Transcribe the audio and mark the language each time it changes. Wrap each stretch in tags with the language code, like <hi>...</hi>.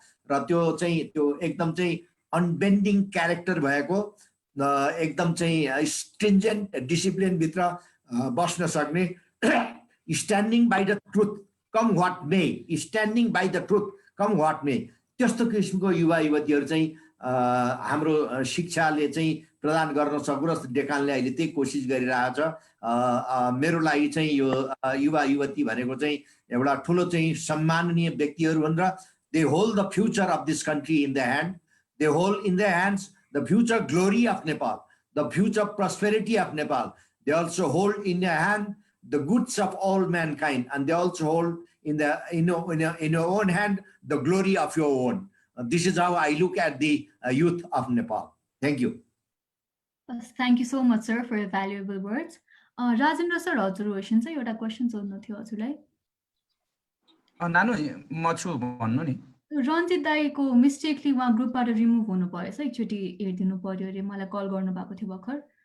<ne>र त्यो चाहिँ त्यो एकदम चाहिँ अनबेन्डिङ क्यारेक्टर भएको एकदम चाहिँ स्ट्रिन्जेन्ट डिसिप्लिन भित्र बस्न सक्ने,</ne> <en>standing by the truth come what may,</en> <ne>standing by the truth com what मे, त्यस्तो किसिमको युवा युवतीहरू चाहिँ हाम्रो शिक्षाले चाहिँ प्रदान गर्न सकु र डेकानले अहिले त्यही कोसिस गरिरहेछ। मेरो लागि चाहिँ यो युवा युवती भनेको चाहिँ एउटा ठुलो चाहिँ सम्माननीय व्यक्तिहरू हुन् र</ne> <en>they hold the future of this country in their hand. They hold in their hands the future glory of Nepal, the future prosperity of Nepal. They also hold in their hand the goods of all mankind, and they also hold in your own hand the glory of your own. This is how I look at the youth of Nepal. Thank you. Thank you so much, sir, for your valuable words.</en> <ne>Rajendra sir, हजुर चाहिँ एउटा question सोध्नु थियो हजुरलाई। नानु म छु भन्नु नि। रञ्जित दाईको मिस्टेकली उहाँ ग्रुपबाट रिमुभ हुनु भएछ, एकचोटि हेरिदिनु पर्यो अरे, मलाई कल गर्नु भएको थियो भर्खर।</ne>